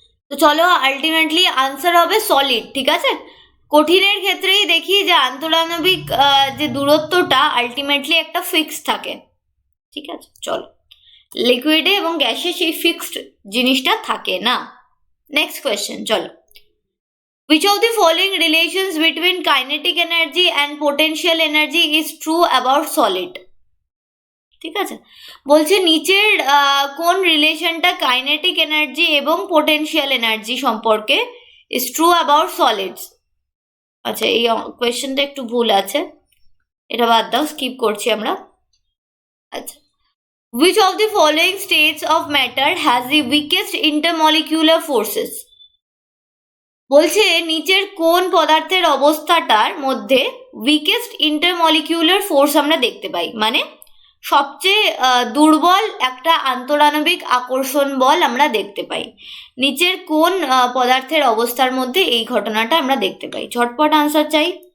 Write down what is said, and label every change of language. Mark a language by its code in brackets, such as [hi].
[bn] তো চলো, ultimately answer হবে সলিড। ঠিক আছে, কঠিনের ক্ষেত্রেই দেখি যে আন্তরাণবিক যে দূরত্বটা আলটিমেটলি একটা ফিক্সড থাকে। ঠিক আছে, চলো, লিকুইডে এবং গ্যাসে সেই ফিক্সড জিনিসটা থাকে না। নেক্সট কোয়েশ্চেন, চলো। [en] Which of the following relations between kinetic energy and potential energy is true about solid? [bn] ঠিক আছে, বলছে নিচের কোন রিলেশনটা কাইনেটিক এনার্জি এবং পোটেনশিয়াল এনার্জি সম্পর্কে [en] Is true about solids. [bn] আচ্ছা, এই কোয়েশ্চেনটা একটু ভুল আছে, এটা বাদ দাও, স্কিপ করছি আমরা। [en] আচ্ছা, which of the following states of matter has the weakest intermolecular forces? [bn] বলছে নিচের কোন পদার্থের অবস্থাটার মধ্যে উইকেস্ট ইন্টারমলিকিউলার ফোর্স আমরা দেখতে পাই, মানে সবচেয়ে দুর্বল একটা আন্তরাণবিক আকর্ষণ বল আমরা দেখতে পাই। নিচের কোন পদার্থের অবস্থার মধ্যে এই ঘটনাটা আমরা দেখতে পাই? ঝটপট আনসার চাই।